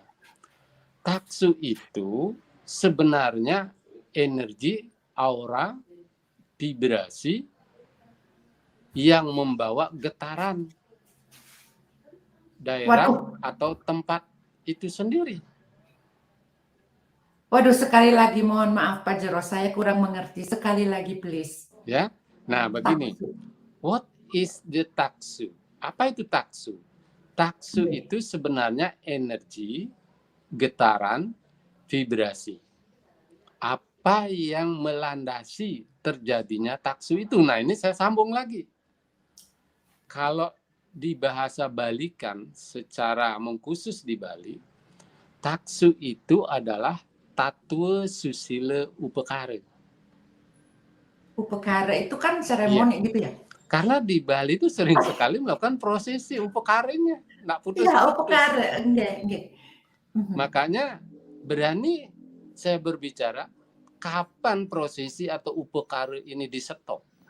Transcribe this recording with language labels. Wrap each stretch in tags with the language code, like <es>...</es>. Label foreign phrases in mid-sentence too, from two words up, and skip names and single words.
<id>Taksu itu sebenarnya energi, aura, vibrasi yang membawa getaran daerah atau tempat itu sendiri. Waduh, sekali lagi mohon maaf Pak Jero, saya kurang mengerti. Sekali lagi please. Ya, nah begini.</id> <en>What is the taksu?</en> <id>Apa itu taksu? Taksu itu sebenarnya energi, getaran, vibrasi. Apa yang melandasi terjadinya taksu itu? Nah, ini saya sambung lagi. Kalau di bahasa Balikan secara mengkhusus di Bali, taksu itu adalah tatwa susila upekara. Upekara itu kan seremoni gitu ya? Karena di Bali itu sering sekali melakukan prosesi upekaranya, nggak putus-putus. Iya, upekara, enggak. Makanya berani saya berbicara kapan prosesi atau upekara ini di-stop.</id>